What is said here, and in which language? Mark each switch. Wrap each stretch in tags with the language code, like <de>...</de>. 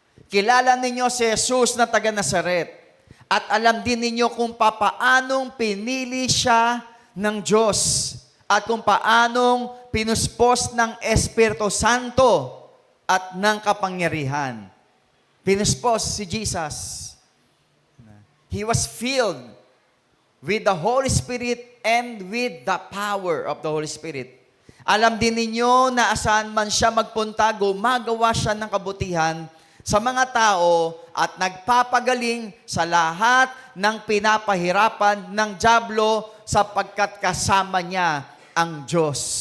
<tl>Kilala ninyo si Jesus na taga Nazaret at alam din ninyo kung papaanong pinili siya ng Diyos at kung paanong pinuspos ng Espiritu Santo at ng kapangyarihan. Pinuspos si Jesus.</tl> <en>He was filled with the Holy Spirit and with the power of the Holy Spirit.</en> <tl>Alam din ninyo na asahan man siya magpunta, gumagawa siya ng kabutihan sa mga tao at nagpapagaling sa lahat ng pinapahirapan ng dyablo sapagkat kasama niya ang Diyos.</tl>